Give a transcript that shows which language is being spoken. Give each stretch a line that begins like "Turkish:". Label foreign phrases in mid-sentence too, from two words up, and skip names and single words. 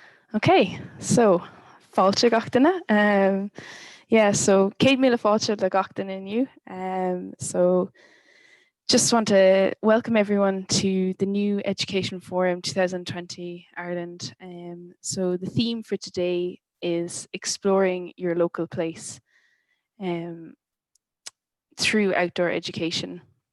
Irish: Okay, so fáilte gach duine. Yeah, so céad míle fáilte le gach duine inniu.
English: So just want to welcome everyone to the new Education Forum 2020 Ireland. So the theme for today is exploring your local place through outdoor education.